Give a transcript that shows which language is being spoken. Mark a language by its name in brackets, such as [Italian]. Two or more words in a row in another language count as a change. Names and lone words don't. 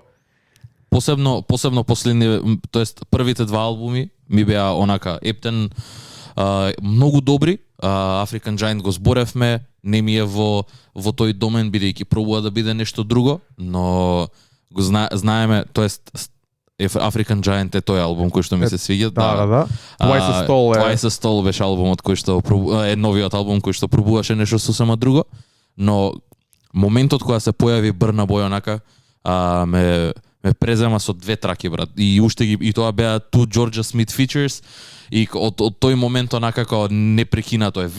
[Macedonian] Посебно последни, тоест првите два албуми ми беа онака ептен, многу добри. African Giant го зборевме, не ми е во тој домен бидејќи пробува да биде нешто друго, но го знаеме, тоест African Giant е тој албум кој што ми се свиѓа. Да. Twice a Stole беше албумот кој што е новиот албум кој што пробуваше нешто сосема друго, но моментот кога се појави Burna Boy онака ме презема со две траки, брат. И уште и тоа беа [English] two Georgia Smith features, [Macedonian] и од тој момент онака како непрекинато е.